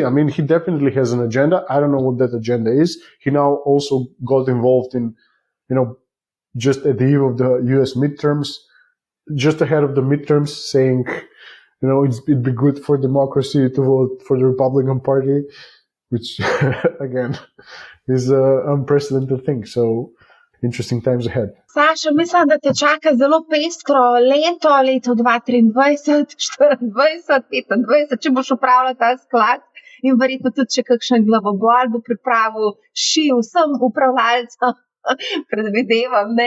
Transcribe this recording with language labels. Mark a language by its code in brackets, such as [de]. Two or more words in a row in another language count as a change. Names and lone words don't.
[en] I mean, he definitely has an agenda. I don't know what that agenda is. He now also got involved in, just at the eve of the U.S. midterms, just ahead of the midterms, saying, it'd be good for democracy to vote for the Republican Party, which again is an unprecedented thing. So interesting times ahead. [sl] Saša, mislim, da te čaka zelo pestro leto 2023, 2024, 2025, če boš upravljal ta sklad in verjetno tudi še kakšen glavobol bo pripravil vsem upravljalcem, predvidevam, ne?